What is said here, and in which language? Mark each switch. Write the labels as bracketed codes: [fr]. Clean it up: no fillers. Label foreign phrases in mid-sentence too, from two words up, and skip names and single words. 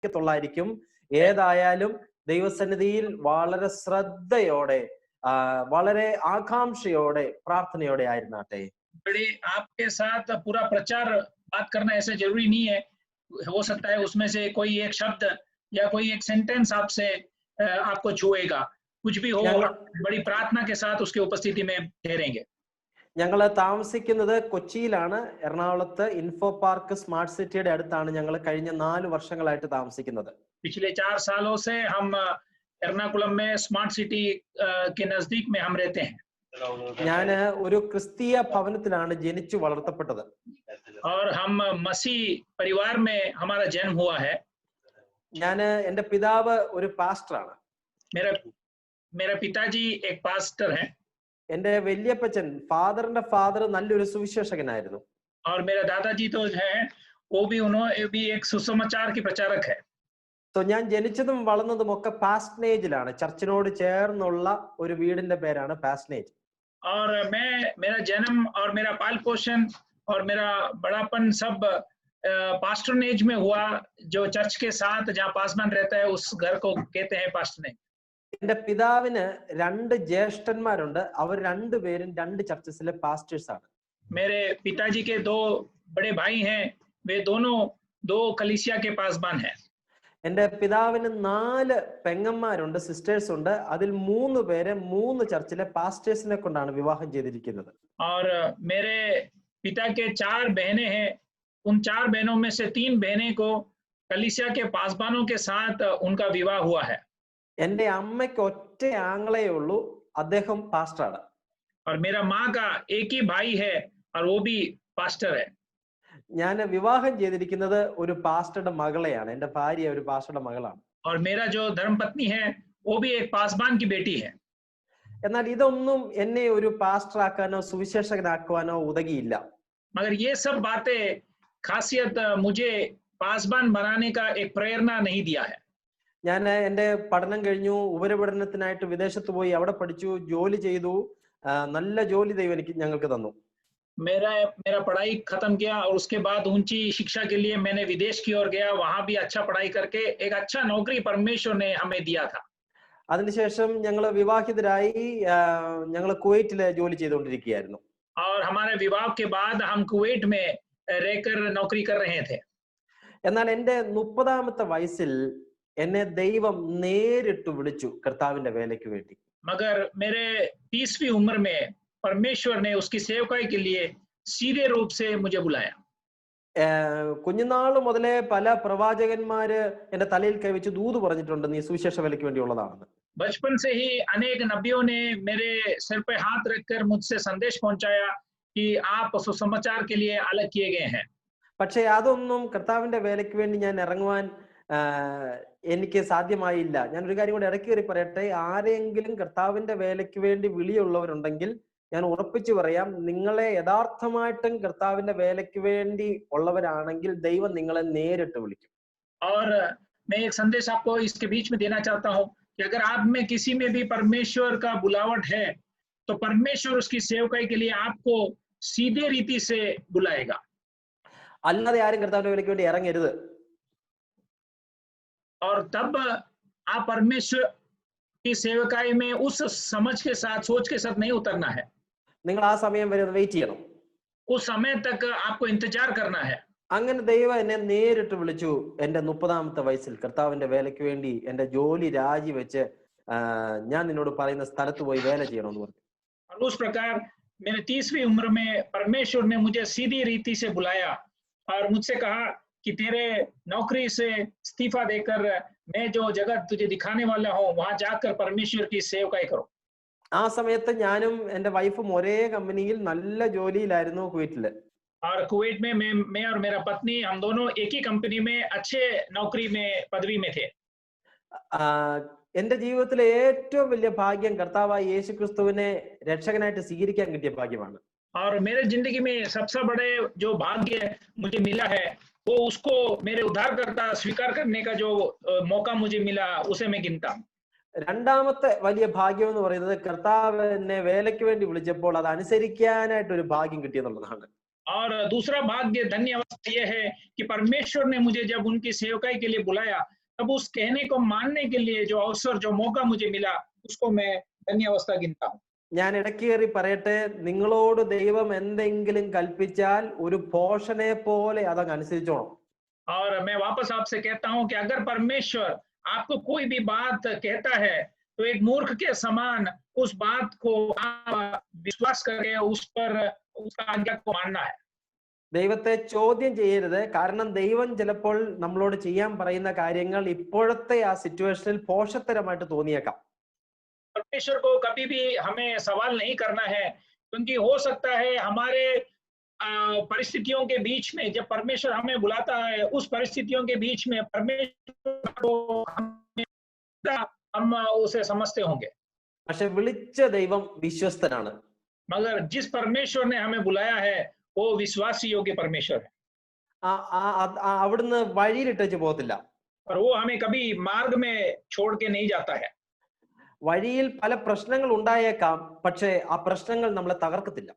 [ml] തൊള്ളായിരിക്കും. ഏതായാലും ദൈവസന്നിധിയിൽ വളരെ ശ്രദ്ധയോടെ വളരെ ആകാംക്ഷയോടെ പ്രാർത്ഥനയോടെ ആയിരുന്നാട്ടെ. [hi] बड़े आपके साथ पूरा प्रचार बात करना ऐसा जरूरी नहीं है, हो सकता है उसमें से कोई एक शब्द या कोई एक सेंटेंस आपसे आपको छुएगा, कुछ भी हो बड़ी प्रार्थना के साथ उसकी उपस्थिति में ठहरेंगे। [ml] ഞങ്ങൾ താമസിക്കുന്നത് കൊച്ചിയിലാണ്. എറണാകുളത്ത് ഇൻഫോ പാർക്ക് സ്മാർട്ട് സിറ്റിയുടെ അടുത്താണ് ഞങ്ങൾ കഴിഞ്ഞ 4 വർഷങ്ങളായിട്ട് താമസിക്കുന്നത്. [hi] पिछले 4 सालों से हम एर्नाकुलम में स्मार्ट सिटी के नजदीक में हम रहते हैं. [ml] ഞാൻ ഒരു ക്രിസ്തീയ ഭവനത്തിലാണ് ജനിച്ചു വളർത്തപ്പെട്ടത്. [hi] और हम मसीह परिवार में हमारा जन्म हुआ है. [ml] ഞാൻ എൻ്റെ പിതാവ് ഒരു പാസ്റ്ററാണ്. [hi] मेरा पिताजी एक पास्टर हैं. [ml] എൻ്റെ വലിയപ്പച്ചൻ ഫാദറിന്റെ ഫാദർ നല്ലൊരു സുവിശേഷകനായിരുന്നു. [hi] और मेरा दादाजी तो है वो भी एक सुसमाचार की प्रचारक है. [ml] സോ ഞാൻ ജനിച്ചതും വളർന്നതും ഒക്കെ പാസ്റ്റനേജിലാണ്. ചർച്ചിനോട് ചേർന്നുള്ള ഒരു വീടിന്റെ പേരാണ് പാസ്റ്റനേജ്. [hi] और मेरा जन्म और मेरा पाल पोषण और मेरा बड़ापन सब पास्टरनेज में हुआ, जो चर्च के साथ जहाँ पासवान रहता है उस घर को कहते हैं पास्टरनेज. [ml] എന്റെ പിതാവിന് 2 ജ്യേഷ്ഠന്മാരുണ്ട്. അവർ രണ്ടുപേരും 2 ചർച്ചസിലെ പാസ്റ്റേഴ്സ് ആണ്. [hi] मेरे पिताजी के 2 बड़े भाई हैं, वे दोनों 2 कलीसिया के पासवान हैं. [ml] എന്റെ പിതാവിന് 4 പെങ്ങന്മാരുണ്ട്, സിസ്റ്റേഴ്സ് ഉണ്ട്. അതിൽ 3 പേരെ 3 ചർച്ചിലെ പാസ്റ്റേഴ്സിനെ കൊണ്ടാണ് വിവാഹം ചെയ്തിരിക്കുന്നത്. [hi] और मेरे पिता के 4 बहनें हैं. उन 4 बहनों में से 3 बहनें को कलीसिया के पासवानों के साथ उनका विवाह हुआ है. [ml] എന്റെ അമ്മയ്ക്ക് ഒറ്റ ആങ്ങളേ ഉള്ളൂ, അദ്ദേഹം പാസ്റ്ററാണ്. [hi] और मेरा माँ का एक ही भाई है और वो भी पास्टर है. [ml] ഞാൻ വിവാഹം ചെയ്തിരിക്കുന്നത് ഒരു പാസ്റ്ററുടെ മകളെയാണ്. എന്റെ ഭാര്യ ഒരു പാസ്റ്ററുടെ മകളാണ്. [hi] और मेरा जो धर्मपत्नी है वो भी एक पासवान की बेटी है. [ml] എന്നാൽ ഇതൊന്നും എന്നെ ഒരു പാസ്റ്ററാക്കാനോ സുവിശേഷകനാക്കുവാനോ ഉതകിയില്ല. [hi] मगर ये सब बातें खासियत मुझे पासवान बनाने का एक प्रेरणा नहीं दिया है. [ml] ഞാൻ എൻ്റെ പഠനം കഴിഞ്ഞു, ഉപരിപഠനത്തിനായിട്ട് വിദേശത്ത് പോയി, അവിടെ പഠിച്ചു, ജോലി ചെയ്തു. നല്ല ജോലി ദൈവം ഞങ്ങൾക്ക് തന്നു. [hi] मेरा पढ़ाई खत्म किया और उसके बाद ऊंची शिक्षा के लिए मैंने विदेश की ओर गया. वहां भी अच्छा पढ़ाई करके एक अच्छा नौकरी परमेश्वर ने हमें दिया था. [ml] അതിനുശേഷം ഞങ്ങൾ വിവാഹിതരായി. ഞങ്ങൾ കുവൈറ്റിൽ ജോലി ചെയ്തുകൊണ്ടിരിക്കുകയായിരുന്നു. [hi] और हमारे विवाह के बाद हम कुवैत में रहकर नौकरी कर रहे थे. [ml] എന്നാൽ എൻ്റെ 30ാമത്തെ വയസ്സിൽ എന്നെ ദൈവം നേരിട്ട് വിളിച്ചു കർത്താവിന്റെ വേലയ്ക്ക് വേണ്ടി. [hi] मगर मेरे 30वीं उम्र में परमेश्वर ने उसकी सेवकाई के लिए सीधे रूप से मुझे बुलाया. [ml] കുഞ്ഞുനാൾ മുതലേ പല പ്രവാചകന്മാര് എന്റെ തലയിൽ കൈവച്ച് ദൂത് പറഞ്ഞിട്ടുണ്ട്, നീ സുവിശേഷ വേലയ്ക്ക് വേണ്ടിയുള്ളതാണെന്ന്. [hi] बचपन से ही अनेक नबियों ने मेरे सिर पे हाथ रखकर मुझसे संदेश पहुंचाया कि आप सुसमाचार के लिए अलग किए गए हैं. [ml] പക്ഷേ അതൊന്നും കർത്താവിന്റെ വേലയ്ക്ക് വേണ്ടി ഞാൻ ഇറങ്ങുവാൻ എനിക്ക് സാധ്യമായില്ല. ഞാൻ ഒരു കാര്യം കൂടെ ഇടയ്ക്ക് കയറി പറയട്ടെ. ആരെങ്കിലും കർത്താവിന്റെ വേലയ്ക്ക് വേണ്ടി വിളിയുള്ളവരുണ്ടെങ്കിൽ ഞാൻ ഉറപ്പിച്ചു പറയാം, നിങ്ങളെ യഥാർത്ഥമായിട്ടും കർത്താവിന്റെ വേലയ്ക്ക് വേണ്ടി ഉള്ളവരാണെങ്കിൽ ദൈവം നിങ്ങളെ നേരിട്ട് വിളിക്കും. [hi] और मैं एक संदेश आपको इसके बीच में देना चाहता हूं कि अगर आप में किसी में भी परमेश्वर का बुलावट है तो परमेश्वर उसकी सेवकाई के लिए आपको सीधे रीति से बुलाएगा. [ml] അല്ലാതെ ആരും കർത്താവിന്റെ വേലയ്ക്ക് വേണ്ടി ഇറങ്ങരുത്. [hi] और तब आप परमेश्वर की सेवकाई में उस समझ के साथ, सोच के साथ नहीं उतरना है. [ml] നിങ്ങൾ ആ സമയം വരെ വെയിറ്റ് ചെയ്യണം. [hi] उस समय तक आपको इंतजार करना है. [ml] അങ്ങനെ ദൈവം എന്നെ നേരിട്ട് വിളിച്ചു. എന്റെ 30ാമത്തെ വയസ്സിൽ കർത്താവിന്റെ വേലയ്ക്ക് വേണ്ടി എന്റെ ജോലി രാജിവെച്ച് ഞാൻ നിന്നോട് പറയുന്ന സ്ഥലത്ത് പോയി വേല ചെയ്യണമെന്ന് പറഞ്ഞു. [hi] और उस प्रकार मेरे 30वीं उम्र में परमेश्वर ने मुझे सीधी रीति से बुलाया और मुझसे कहा कि तेरे नौकरी से इस्तीफा देकर मैं जो जगह तुझे दिखाने वाला हूँ वहां जाकर परमेश्वर की सेवकाई करो. [ml] ആ സമയത്ത് ഞാനും എന്റെ വൈഫും ഒരേ കമ്പനിയിൽ നല്ല ജോലിയിലായിരുന്നു കുവൈറ്റില്. [hi] और कुवैत में मैं और मेरा पत्नी हम दोनों एक ही कंपनी में अच्छे नौकरी में पदवी में थे. [ml] എന്റെ ജീവിതത്തിലെ ഏറ്റവും വലിയ ഭാഗ്യം കർത്താവായ യേശുക്രിസ്തുവിനെ രക്ഷകനായിട്ട് സ്വീകരിക്കാൻ കിട്ടിയ ഭാഗ്യമാണ്. [hi] और मेरे जिंदगी में सबसे बड़े जो भाग्य मुझे मिला है वो उसको मेरे उद्धारकर्ता स्वीकार करने का जो मौका मुझे मिला उसे मैं गिनता. [ml] രണ്ടാമത്തെ വലിയ ഭാഗ്യം എന്ന് പറയുന്നത് കർത്താവ് എന്നെ വേലയ്ക്ക് വേണ്ടി വിളിച്ചപ്പോൾ അത് അനുസരിക്കാനായിട്ട് ഒരു ഭാഗ്യം കിട്ടിയെന്നുള്ളതാണ്. [hi] और दूसरा भाग्य धन्य अवस्था यह है कि परमेश्वर ने मुझे जब उनकी सेवकाई के लिए बुलाया, तब उस कहने को मानने के लिए जो अवसर, जो मौका मुझे मिला, उसको मैं धन्य अवस्था गिनता हूँ। [ml] ഞാൻ ഇടയ്ക്ക് കയറി പറയട്ടെ, നിങ്ങളോട് ദൈവം എന്തെങ്കിലും കൽപ്പിച്ചാൽ ഒരു പോഷനെ പോലെ അതങ്ങ് അനുസരിച്ചോണം. [hi] और मैं वापस आपसे कहता हूं कि अगर परमेश्वर आपको कोई भी बात कहता है, तो एक मूर्ख के समान उस बात को आप विश्वास करके उस पर उसका आज्ञा को मानना है। [ml] ദൈവത്തെ ചോദ്യം ചെയ്യരുത്. കാരണം ദൈവം ചിലപ്പോൾ നമ്മളോട് ചെയ്യാൻ പറയുന്ന കാര്യങ്ങൾ ഇപ്പോഴത്തെ ആ സിറ്റുവേഷനിൽ പോഷത്തരമായിട്ട് തോന്നിയേക്കാം. [hi] परमेश्वर को कभी भी हमें सवाल नहीं करना है, क्योंकि हो सकता है हमारे परिस्थितियों के बीच में जब परमेश्वर हमें बुलाता है, उस परिस्थितियों के बीच में परमेश्वर को हम उसे समझते होंगे। [ml] പക്ഷെ വിളിച്ച ദൈവം വിശ്വസ്തനാണ്. [hi] मगर जिस परमेश्वर ने हमें बुलाया है, वो विश्वासी योग्य परमेश्वर है, [ml] അവിടുന്ന് വഴിയിലിട്ടു പോകത്തില്ല. [hi] और वो हमें कभी मार्ग में छोड़ के नहीं जाता है। [ml] വഴിയിൽ പല പ്രശ്നങ്ങൾ ഉണ്ടായേക്കാം, പക്ഷേ ആ പ്രശ്നങ്ങൾ നമ്മളെ തകർക്കത്തില്ല.